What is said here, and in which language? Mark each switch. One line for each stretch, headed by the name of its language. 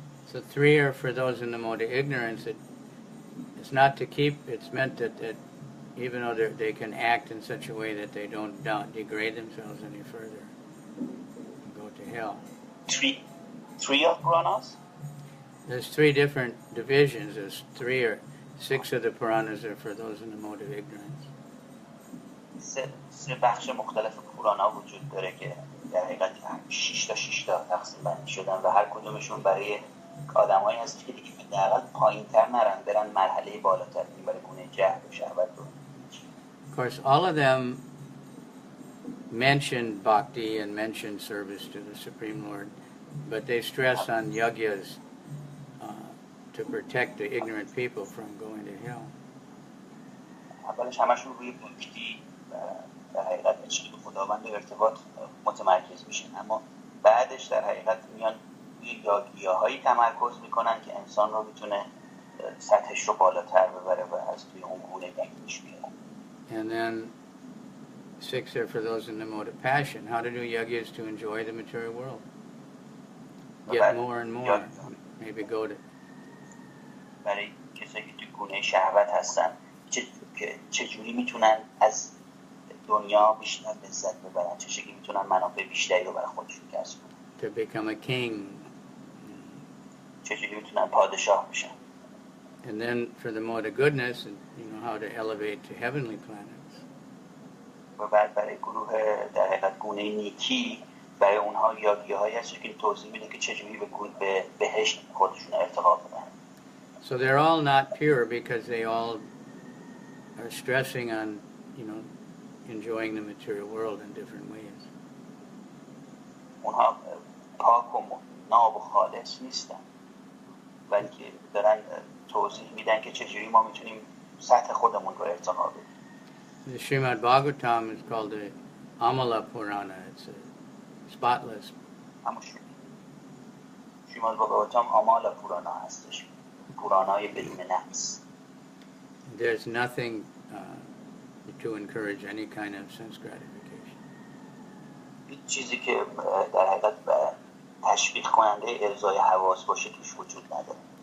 English: So 3 are for those in the mode of ignorance. It's not to keep, it's meant that even though they can act in such a way that they don't degrade themselves any further and go to hell. 3 of Puranas? There's 3 different divisions. There's 6 of the Puranas are for those in the mode of ignorance.
Persian: 3 بخش مختلف پورانا وجود داره که در حقیقت 6 تا تقسیم بندی شدن و هر کدومشون برای آدمایی هست که دیگه حداقل پایین‌تر نرن برن مرحله بالاتر برای گونه جهل و شهوت رو.
English: Of course, all of them mention bhakti and mention service to the Supreme Lord, but they stress on yagyas to protect the ignorant people from going to hell.
Persian: اولش همشون روی باکتی در حقیقت عشق به خداوند و ارتباط متمرکز میشن، اما بعدش در حقیقت میان روی یاگیاهایی تمرکز میکنن که انسان رو میتونه سطحش رو بالاتر ببره و از توی اون گونه گنگش بیاره.
English: And then 6 are for those in the mode of passion. How to do yagyas to enjoy the material world. get more and more. Maybe go to.
Persian: برای کسایی که تو گونه شهوت هستن چجوری میتونن از دنیا بیشتر لذت ببرن، چجوری میتونن منافع بیشتری رو برای خودشون کسب کنن.
English: To become a king.
Persian: چجوری میتونن پادشاه بشن.
English: And then for the mode of goodness, how to elevate to heavenly planets.
Persian: و بعد برای گروه در حقیقت گونه نیکی برای اونها یادگی‌هایی هست که توضیح میده که چجوری به بهشت خودشون ارتقا بدن.
English: So they're all not pure because they all are stressing on, enjoying the material world in different ways.
Persian: اونها پاک و ناب و خالص نیستن، بلکه دارن توضیح میدن که چجوری ما میتونیم سطح خودمون رو ارتقا بدیم.
English: The Srimad Bhagavatam is called the Amala Purana. It's a spotless.
Persian: Srimad Bhagavatam Amala Purana هستش. پورانای بدون نقص. There's nothing to encourage any kind of sense gratification. هیچ چیزی که در حقیقت تشویق کننده ارضای حواس باشه توش وجود نداره.